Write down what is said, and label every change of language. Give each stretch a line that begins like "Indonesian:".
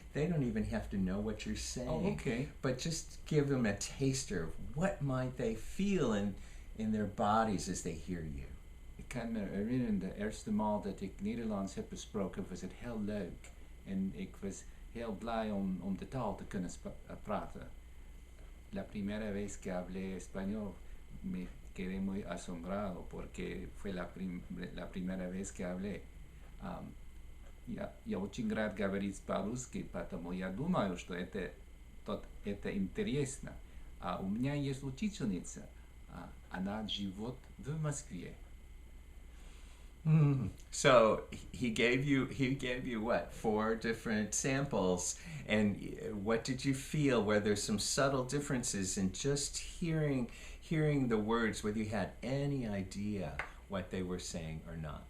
English: they don't even have to know what you're saying. Oh, okay. But just give them a taster of what might they feel in their bodies as they hear you.
Dutch: Ik kan me herinneren, de eerste maal dat ik Nederlands heb gesproken, was het heel leuk. En ik was heel blij om de taal te kunnen praten.
Spanish: La primera vez que hablé español me quedé muy asombrado porque fue la primera vez que hablé.
Russian: Я очень рад говорить по-русски, потому я думаю, что это интересно. У меня есть учительница, она живет в Москве.
English: So he gave you what, 4 different samples, and what did you feel? Were there some subtle differences in just hearing the words, whether you had any idea what they were saying or not?